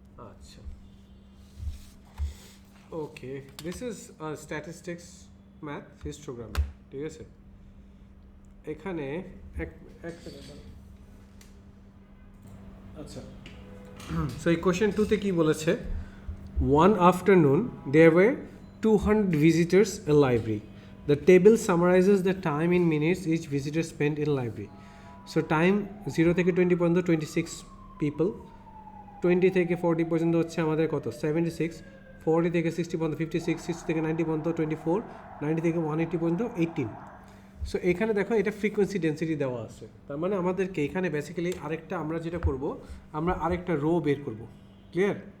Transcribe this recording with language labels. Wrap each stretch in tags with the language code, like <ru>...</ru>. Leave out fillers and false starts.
<en>আচ্ছা, okay, this is statistics math histogram,</en> <bn>ঠিক আছে? এখানে এক সেকেন্ড. আচ্ছা, সো এই কোয়েশ্চেন 2তে কি বলেছে,</bn> <en>one afternoon there were 200 visitors in library. The table summarizes the time in minutes each visitor spent in library.</en> <bn>So time 0 থেকে 20 পর্যন্ত 26 people, 20 থেকে 40 পর্যন্ত হচ্ছে আমাদের কত, 76, 40 থেকে 60 পর্যন্ত 56, 60 থেকে 90 পর্যন্ত 24, 90 থেকে 180 পর্যন্ত 18. সো এখানে দেখো এটা ফ্রিকোয়েন্সি ডেন্সিটি দেওয়া আছে, তার মানে আমাদেরকে এখানে বেসিক্যালি আরেকটা, আমরা যেটা করব, আমরা আরেকটা রো বের করব. ক্লিয়ার?</bn>